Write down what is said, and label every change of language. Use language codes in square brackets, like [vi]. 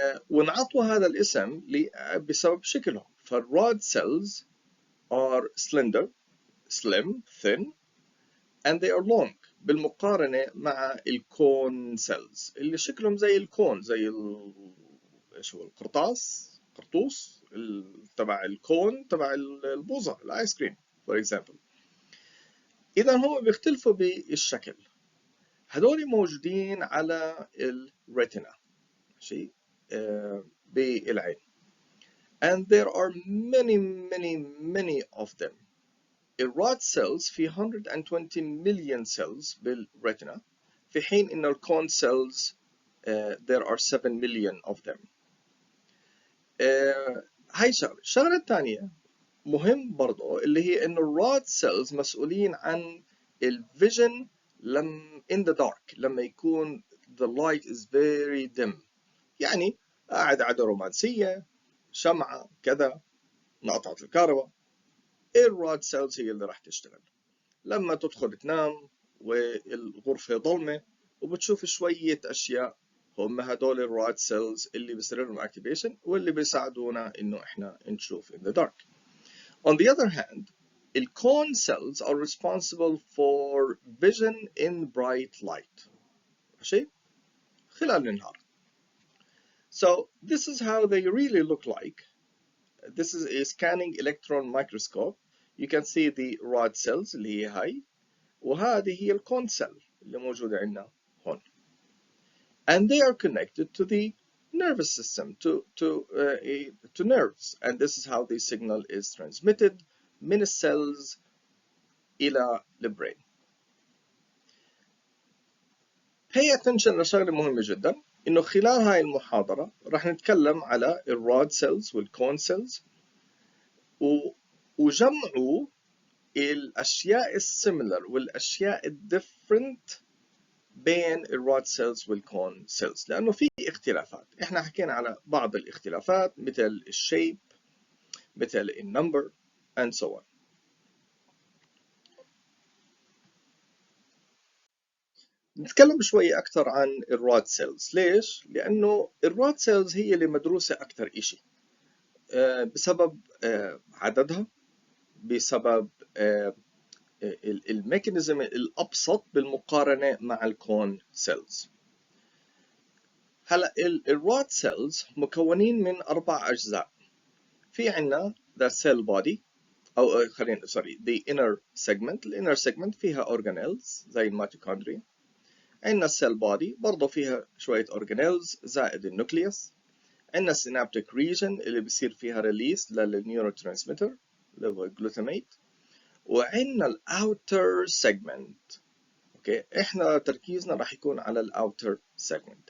[ar] ونعطوا هذا الاسم بسبب شكلهم. فالرod [en] cells are slender, slim, thin, and they are long [ar] بالمقارنة مع الكون cells اللي شكلهم زي الكون، زي ايش هو قرطوس تبع الكون تبع البوظة الايس كريم [en] for example. [ar] إذا هم بيختلفوا بالشكل. هذول موجودين على الريتنا، شيء بالعين. [en] And there are many of them. [ar] الرود cells في 120 million cells بالريتنا، في حين إن الكون cells [en] there are 7 million of them. [ar] هاي الشغلة الثانية مهم برضو، اللي هي إنه الرود cells مسؤولين عن الفيجن [en] in the dark، [ar] لما يكون [en] the light is very dim. [ar] يعني قاعد على رومانسية، شمعة كذا، نقطعت الكهرباء، الرود سيلز هي اللي راح تشتغل. لما تدخل تنام والغرفة ظلمة وبتشوف شوية أشياء، هم هدول الرود سيلز اللي بيصير لهم activation واللي بيساعدونا إنه إحنا نشوف [en] in the dark. On the other hand, the cone cells are responsible for vision in bright light. [ar] ماشي؟ خلال النهار. [en] So this is how they really look like. This is a scanning electron microscope. You can see the rod cells [ar] اللي هي هاي، وهذه هي الكون سيل اللي موجودة عندنا هون. [en] And they are connected to the nervous system, to nerves, and this is how the signal is transmitted [ar] من السيلز إلى البرين. [en] Pay attention [ar] لشغلة مهمة جدا، إنه خلال هاي المحاضرة راح نتكلم على الرود سيلز والكون سيلز وجمعوا الأشياء السيميلر والأشياء الديفرنت بين الرود سيلز والكون سيلز، لأنه في اختلافات. إحنا حكينا على بعض الاختلافات مثل الشيب، مثل النمبر [en] and so on. [ar] نتكلم شوي أكثر عن الرود سيلز. ليش؟ لأنه الرود سيلز هي اللي مدروسة أكثر إشي بسبب عددها، بسبب الميكانيزم الأبسط بالمقارنة مع الكون سيلز. هلا الرود سيلز مكونين من 4 أجزاء. في عنا [en] the cell body [ar] أو خلينا [en] the inner segment. [ar] الinner segment فيها organelles زي الميتوكوندريا. عنا السيل بودي برضه فيها شوية organelles زائد النوكليوس. عنا synaptic region اللي بصير فيها ريليس للنيوروترانسميتر اللي هو الجلوتاميت. وعنا الاوتر سيجمنت. اوكي، احنا تركيزنا راح يكون على الاوتر سيجمنت.